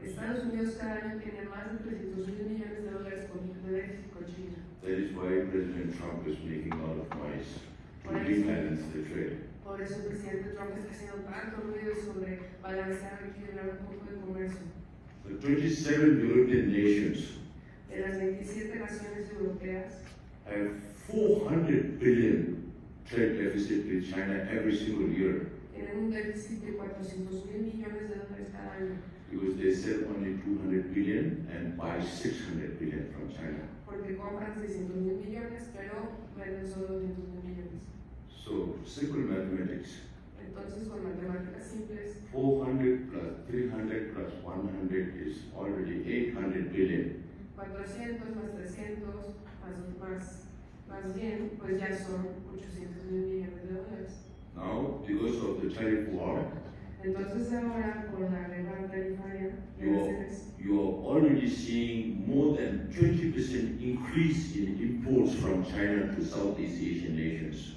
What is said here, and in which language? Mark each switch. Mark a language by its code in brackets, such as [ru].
[es] Estados Unidos cada año tiene más de 300,000 millones de dólares de déficit con China. [en] That is why President Trump is making a lot of noise to rebalance the trade. [es] Por eso el presidente Trump está haciendo tanto ruido sobre balancear y equilibrar un poco de comercio. [en] The 27 European nations [es] De las 27 naciones europeas, [en] have 400 billion trade deficit with China every single year [es] tienen un déficit de 400,000 millones de dólares cada año, [en] because they sell only 200 billion and buy 600 billion from China. [es] porque compran 600,000 millones, pero venden solo 200,000 millones. [en] So simple mathematics, [es] Entonces, con matemáticas simples, [en] 400 plus 300 plus 100 is already 800 billion. [es] 400 más 300 más bien, pues ya son 800,000 millones de dólares. [en] Now, because of the tariff war, [es] Entonces ahora, por la guerra tarifaria, [en] you are already seeing more than 20% increase in imports from China to Southeast Asian nations.